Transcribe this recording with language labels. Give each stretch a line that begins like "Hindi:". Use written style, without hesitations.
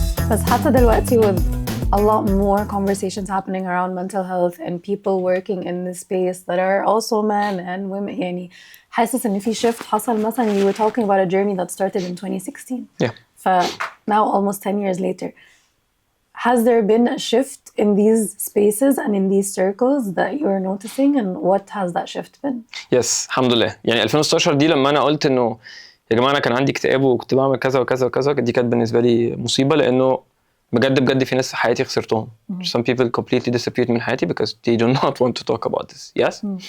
Arabic: بس حتى دلوقتي
English: with a lot more conversations happening around mental health and people working in this space that are also men and women,
Arabic: يعني حاسس إن في shift حصل.
English: مثلا you were talking about a journey that started in 2016. Yeah. Now almost 10 years later, has there been a shift in these spaces and in these circles that you're noticing, and what has that shift been?
Arabic: Yes, الحمد لله. يعني 2016 دي لما أنا قلت إنه يا جماعة أنا كان عندي اكتئاب وكنت بعمل كذا وكذا وكذا, دي كانت بالنسبة لي مصيبة, لأنه بجد في ناس في حياتي خسرتهم.
English: Some people completely disappeared
Arabic: من حياتي
English: because they do not want to talk about this. Yes.